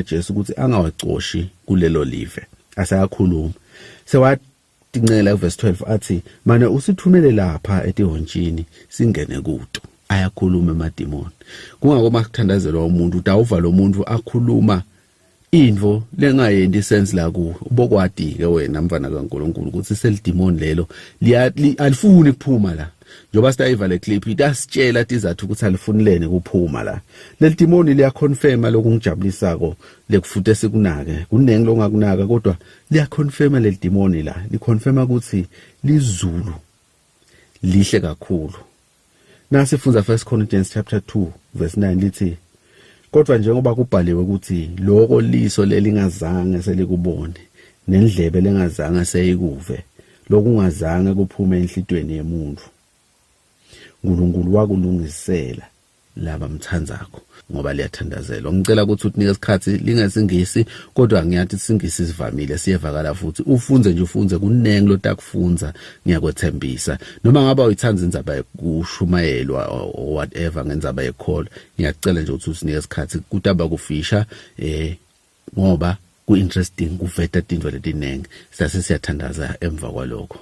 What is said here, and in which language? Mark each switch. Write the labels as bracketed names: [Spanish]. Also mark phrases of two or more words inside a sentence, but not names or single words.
[Swati] Jesu ukuthi angawacoshi kulelo live asayakhuluma sewatingcela verse 12 athi mane usithumele lapha etihonjini singene kuto ayakhuluma Emadimoni kungako makuthandazelwa umuntu utawuva lo muntu akhuluma indvo lengayendi sense la ku ubokwadi ke wena mfana kaNkulunkulu ukuthi selidimoni lelo alifuni kuphuma la njoba sitayiva le clip itasitshela tizathu ukuthi alifunilene kuphuma la leli demoni liya confirma lokungijabulisako lekufute sikunake kunengi longakunaka kodwa liya confirma leli demoni la liconfirma ukuthi lizulu lihle kakhulu nasifunza 1 Corinthians chapter 2 verse 9 lithi kodwa njengoba kubhaliwe ukuthi lokho liso lelingazange selikubone nendlebe lengazange seyikuve lokungazange kuphume enhlitweni yemuntu uNkulunkulu wakulungisela laba mthandzakho ngoba liyathandazela. Ngicela ukuthi utinike isikhathi lingesingisi kodwa ngiyathi singisi sivamile siyevakala futhi ufunze nje ufunze kunengi lotakufunza ngiyakwethembisa. Noma ngaba uyithanda indzaba yokushumayelwa [English] or whatever [Swati] ngendzaba yecall ngiyacela nje ukuthi usinike isikhathi kutaba kufisha ngoba ku-interesting kuveta tintfo letinengi sase siyathandaza emva kwalokho.